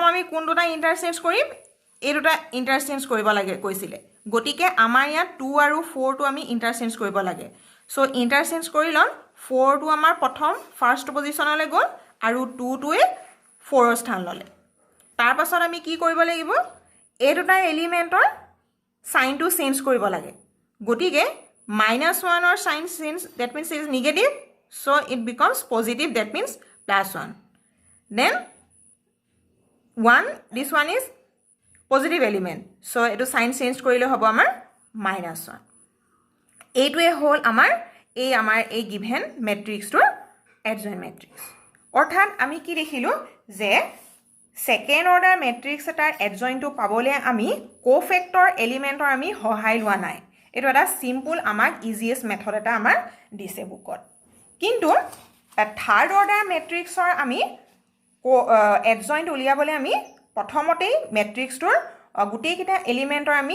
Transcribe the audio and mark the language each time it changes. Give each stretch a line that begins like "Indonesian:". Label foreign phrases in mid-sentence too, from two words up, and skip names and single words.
Assamese: আমি কোন দুটা ইন্টাৰচেঞ্জ কৰিম এই দুটা ইন্টাৰচেঞ্জ কৰিব লাগে কৈছিলে গতিকে আমাৰ ইয়াত 2 আৰু 4 টো আমি ইন্টাৰচেঞ্জ কৰিব লাগে সো ইন্টাৰচেঞ্জ কৰি লন 4 টো আমাৰ প্ৰথম
English: first positionলৈ
Assamese: গ'ল আৰু 2 টোৱে 4 ৰ স্থান ললে তাৰ পাছত আমি কি কৰিব লাগিব এই দুটা এলিমেন্টৰ
English: signটো change
Assamese: কৰিব লাগে গতিকে -1
English: or sign change that means it is negative so it becomes positive that means +1 then
Assamese: 1
English: this one is positive element so
Assamese: etu
English: sign change
Assamese: কৰিলে হ'ব আমাৰ -1 এইটোৱে হ'ল আমাৰ এই
English: given matrix
Assamese: টোৰ
English: adjoint matrix
Assamese: অৰ্থাৎ আমি কি দেখিলো যে
English: second order matrix
Assamese: এটাৰ adjoint টো পাবলে আমি
English: cofactor elementৰ
Assamese: আমি সহায় লোৱা নাই এটো এটা সিম্পল আমাক
English: easiest method
Assamese: এটা আমাৰ দিছে বুকত কিন্তু
English: third order matrixৰ
Assamese: আমি এডজইন্ট উলিয়াবলে আমি প্ৰথমতেই মেট্ৰিক্সটোৰ গুটেইকিটা এলিমেন্টৰ আমি